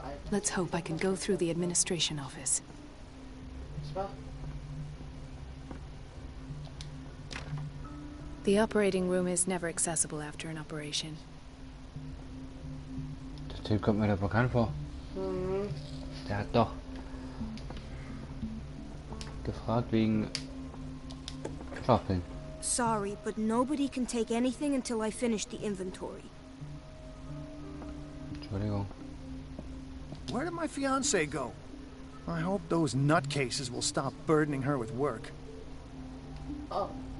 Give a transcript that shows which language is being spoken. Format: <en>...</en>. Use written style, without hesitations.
<en>Let's hope I can go through the administration office. The operating room is never accessible after an operation.</en> <de>Der Typ kommt mir da bekannt vor. Der hat doch gefragt wegen Schlafpillen.</de> <en>Sorry, but nobody can take anything until I finish the inventory.</en> <de>Entschuldigung.</de> <en>Where did my fiancée go? I hope those nutcases will stop burdening her with work. Oh.</en>